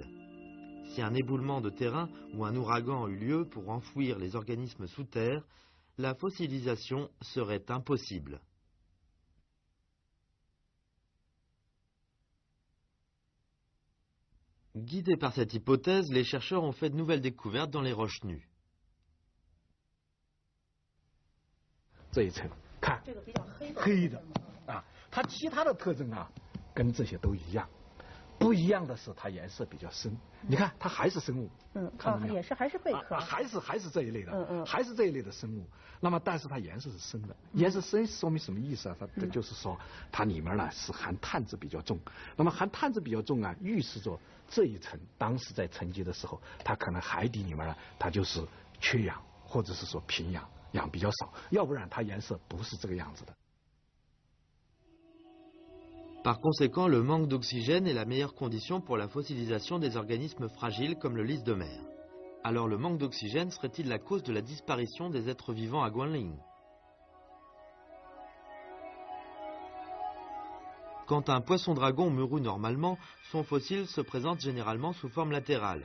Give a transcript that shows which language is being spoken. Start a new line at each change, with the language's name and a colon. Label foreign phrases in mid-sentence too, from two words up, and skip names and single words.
French: Si un éboulement de terrain ou un ouragan eut lieu pour enfouir les organismes sous terre, la fossilisation serait impossible. Guidés par cette hypothèse, les chercheurs ont fait de nouvelles découvertes dans les roches nues.
Chinese: 这一层看，黑的啊，它其他的特征啊，跟这些都一样。不一样的是它颜色比较深。你看它还是生物，看到没有？也是还是贝壳，还是这一类的，还是这一类的生物。那么但是它颜色是深的，颜色深说明什么意思啊？它就是说它里面呢是含碳质比较重。那么含碳质比较重啊，预示着这一层当时在沉积的时候，它可能海底里面呢它就是缺氧，或者是说贫氧，氧比较少，要不然它颜色不是这个样子的。
French: Par conséquent, le manque d'oxygène est la meilleure condition pour la fossilisation des organismes fragiles comme le lys de mer. Alors le manque d'oxygène serait-il la cause de la disparition des êtres vivants à Guanling? Quand un poisson-dragon meurut normalement, son fossile se présente généralement sous forme latérale.